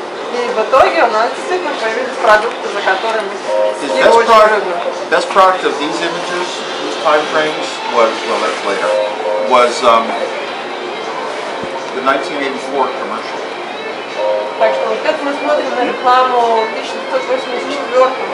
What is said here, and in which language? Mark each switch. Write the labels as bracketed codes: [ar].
[ru] И в итоге у нас действительно появились продукты, за которыми [en] His [ru] Стив очень любит. [en] best product of these images, these time frames, was, well, that's later, was the 1984 commercial. [ru] Так что вот это мы смотрим на рекламу 1984 года.